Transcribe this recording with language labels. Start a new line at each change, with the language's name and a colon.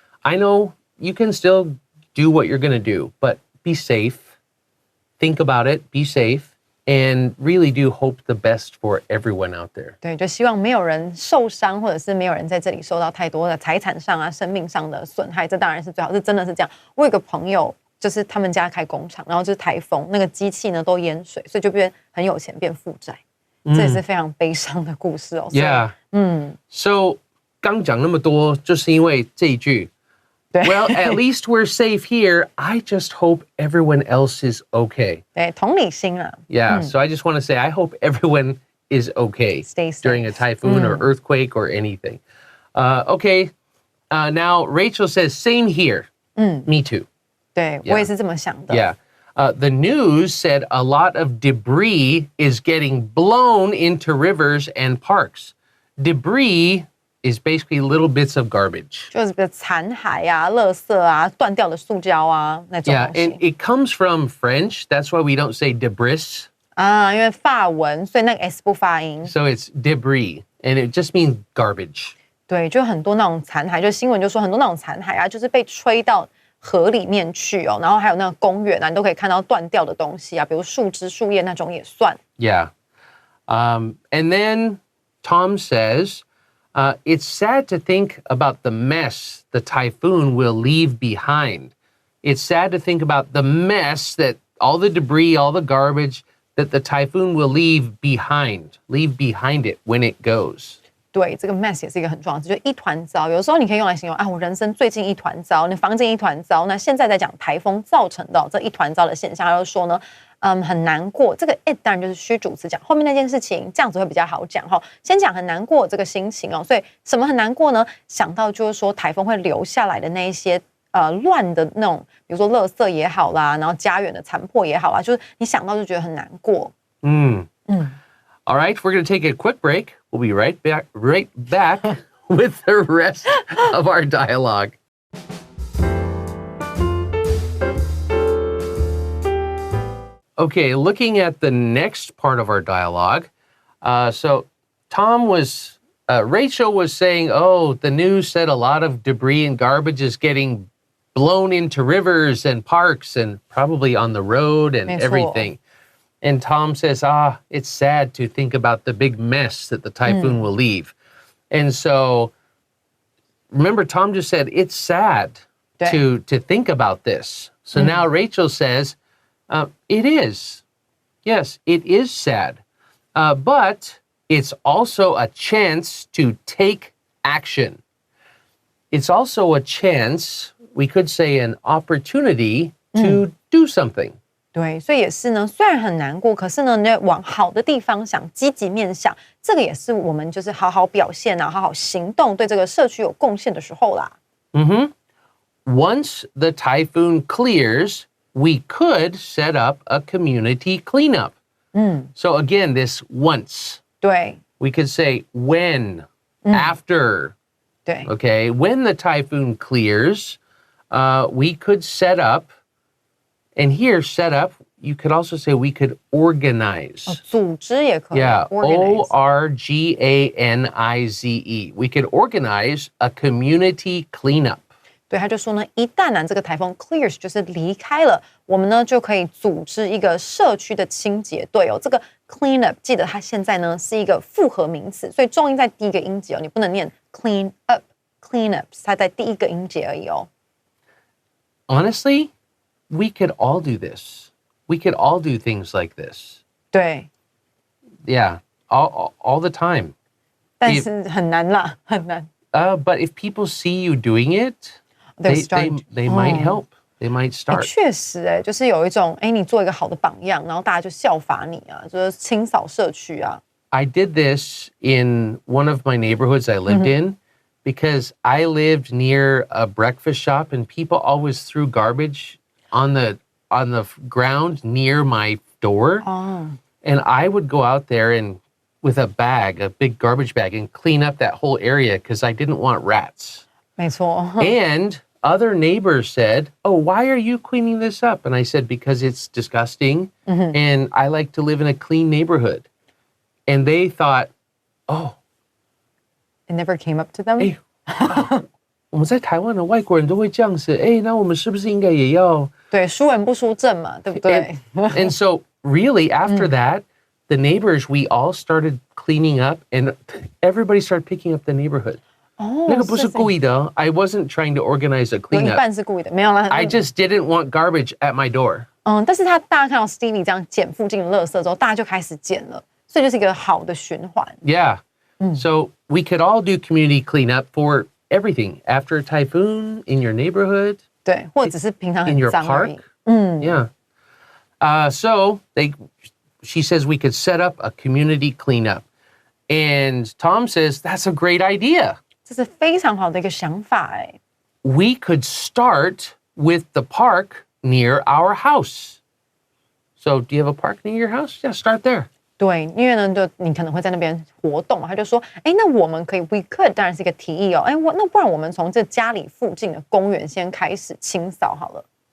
English: I know you can still do what you're going to do, but be safe. Think about it, be safe, and really do hope the best for everyone out there.
Chinese: 对，就希望没有人受伤，或者是没有人在这里受到太多的财产上啊、生命上的损害，这当然是最好，这真的是这样。我有个朋友，就是他们家开工厂，然后就是台风，那个机器呢都淹水，所以就变很有钱变负债，这也是非常悲伤的故事哦。所以
English: Yeah.
Chinese: So 刚讲那么多，就是因为这一句。对
English: Well, at least we're safe here. I just hope everyone else is okay.
Chinese: 对，同理心啊，
English: Yeah. So I just want to say, I hope everyone is okay Stay safe. during a typhoon or earthquake or anything. Okay. Now Rachel says, same here. Me too.
Chinese: 对我也是这么想的。
English: Yeah. The news said a lot of debris is getting blown into rivers and parks. Debris is basically little bits of garbage.
Chinese: 就是个残骸啊、垃圾啊、断掉的塑胶啊那种
English: Yeah,
Chinese: 东
English: and
Chinese: 西
English: it comes from French. That's why we don't say debris.
Chinese: 啊，因为法文，所以那个 s 不发音。
English: So it's debris, and it just means garbage.
Chinese: 对，就很多那种残骸，就新闻就说很多那种残骸啊，就是被吹到河里面去哦，然后还有那个公园啊，你都可以看到断掉的东西啊，比如树枝、树叶那种也算。
English: Yeah. And then Tom says, it's sad to think about the mess the typhoon will leave behind. It's sad to think about the mess that all the debris, all the garbage that the typhoon will leave behind it when it goes.
Chinese: 对，这个 mess 也是一个很重要的词，就一团糟。有时候你可以用来形容啊，我人生最近一团糟，你房间一团糟。那现在在讲台风造成的这一团糟的现象，他就说呢，很难过。这个 it 当然就是虚主词讲后面那件事情，这样子会比较好讲哈。先讲很难过这个心情哦，所以什么很难过呢？想到就是说台风会留下来的那一些乱的那种，比如说垃圾也好啦，然后家园的残破也好啦，就是你想到就觉得很难过。
English: All right, we're going to take a quick break. We'll be right back with the rest of our dialogue. Okay, looking at the next part of our dialogue. So Rachel was saying, oh, the news said a lot of debris and garbage is getting blown into rivers and parks and probably on the road and everything. And Tom says, it's sad to think about the big mess that the typhoon will leave. And so, remember, Tom just said, it's sad to think about this. So now Rachel says, it is. Yes, it is sad. But it's also a chance to take action. It's also a chance, we could say an opportunity to do something.
Chinese: 对，所以也是呢，虽然很难过，可是呢，你往好的地方想，积极面想，这个也是我们就是好好表现啊，好好行动，对这个社区有贡献的时候啦。
English: Once the typhoon clears, we could set up a community cleanup. So again, this once.
Chinese: 对
English: We could say when, after.
Chinese: 对
English: Okay, when the typhoon clears, we could set up. And here, set up, you could also say we could organize.
Chinese: 组织也可以
English: Yeah, organize Organize. We could organize a community cleanup.
Chinese: 对，他就说呢，一旦呢这个台风 clears 就是离开了，我们呢就可以组织一个社区的清洁队哦。这个 clean up 记得它现在呢是一个复合名词，所以重音在第一个音节哦，你不能念 clean up，clean up 它在第一个音节而已哦。
English: Honestly, we could all do this. We could all do things like this.
Chinese: 对，
English: Yeah, all the time.
Chinese: 但是很难啦，很难。
English: But if people see you doing it, they might help. They might start.
Chinese: 确实，就是有一种，你做一个好的榜样，然后大家就效法你啊，就是清扫社区啊。
English: I did this in one of my neighborhoods I lived in because I lived near a breakfast shop and people always threw garbage on the ground near my door. And I would go out there and with a big garbage bag and clean up that whole area because I didn't want rats.
Chinese: 没错。
English: And other neighbors said, oh, why are you cleaning this up? And I said, because it's disgusting and I like to live in a clean neighborhood. And they thought, oh. It never came up to them?
Chinese: 我们在台湾的外国人都会这样子，那我们是不是应该也要？对，输人不输阵嘛，对不对？
English: And so really after that, the neighbors, we all started cleaning up and everybody started picking up the neighborhood.
Chinese: 那个不是故意的，
English: I wasn't trying to organize a
Chinese: 有一
English: cleanup.
Chinese: 半是故意的，没有啦。
English: I just didn't want garbage at my door.
Chinese: 但是大家看到 Stevie 这样捡附近的垃圾之后，大家就开始捡了，所以就是一个好的循环。
English: Yeah. So we could all do community cleanup for everything. After a typhoon, in your neighborhood.
Chinese: 对，或者只是平常
English: In
Chinese: 很
English: your
Chinese: 脏而已。
English: park. Yeah. So she says we could set up a community cleanup. And Tom says, that's a great idea.
Chinese: 这是非常好的一个想法哎。
English: We could start with the park near our house. So do you have a park near your house? Yeah, start there.
Chinese: 对，因为呢，就你可能会在那边活动嘛，他就说，那我们可以 ，we could 当然是一个提议哦，那不然我们从这家里附近的公园先开始清扫好了。